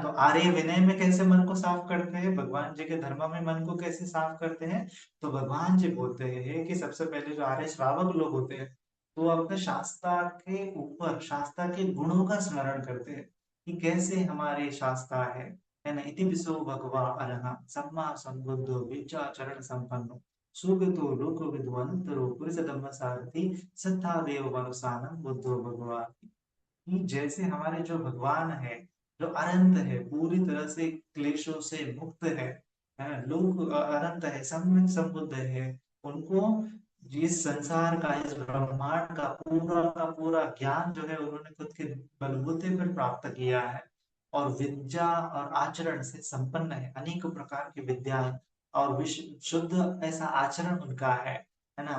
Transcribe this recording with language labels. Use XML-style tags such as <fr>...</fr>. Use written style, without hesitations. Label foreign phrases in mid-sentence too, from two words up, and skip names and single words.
<hi>तो आर्य विनय में कैसे मन को साफ करते हैं, भगवान जी के धर्म में मन को कैसे साफ करते हैं, तो भगवान जी बोलते हैं कि सबसे पहले जो आर्य श्रावक लोग होते हैं, तो वो अपने शास्त्रा के ऊपर, शास्त्रा के गुणों का स्मरण करते हैं कि कैसे हमारे शास्त्रा है ना।</hi> <pi>इति विसो भगवा अरहं सम्मा संबुद्धो विद्याचरण संपन्नो सुगतो लोको विद्वांतरो पुरुष धम्म सारथी सत्ता देव मनुसानम बुद्धो भगवाति।</pi> <hi>कि जैसे हमारे जो भगवान है, जो अनंत है, पूरी तरह से क्लेशों से मुक्त है ना, लोग अनंत है, सम्यक संबुद्ध है, उनको इस संसार का, इस ब्रह्मांड का पूरा ज्ञान जो है उन्होंने खुद के बलबूते पर प्राप्त किया है, और विद्या और आचरण से संपन्न है, अनेक प्रकार की विद्या है, और विश्व शुद्ध ऐसा आचरण उनका है ना।</hi>